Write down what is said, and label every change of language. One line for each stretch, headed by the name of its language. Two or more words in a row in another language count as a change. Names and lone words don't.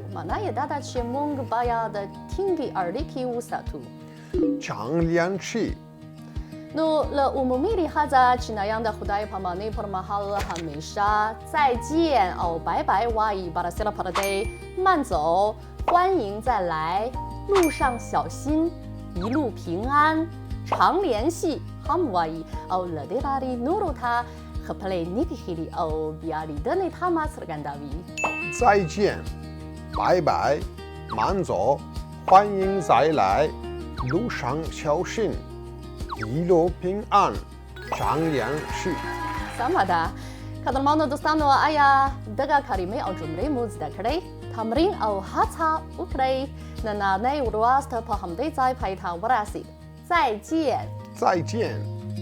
Pashto: معنا یې دا ده چې موږ باید ټینګې اړیکې وساتو. چانګ لینشي. نو له عمومي لحاظه چینایان د خدای پامانۍ پر مهال همیشه زایجین او
Chinese: 拜拜
Pashto: وایي. برسېره پر دې
Chinese: 慢走 欢迎 再来路上小心一路平安常聯繫
Pashto: هم وایي او له دې لارې نورو ته خپلې نیکې هیلې او بیا لیدنې تمه څرګندوي.
Chinese: 再见 拜拜 慢走 欢迎再来路上小心一路平安常聯繫.
Pashto: سمه ده. قدرمنو دوستانو، آیا دغه کلمې او جملې مو زده کړئ؟ تمرین او هڅه وکړئ نننۍ ورځ ته په همدې ځای پای ته ورسید.
Chinese: 再见。再见。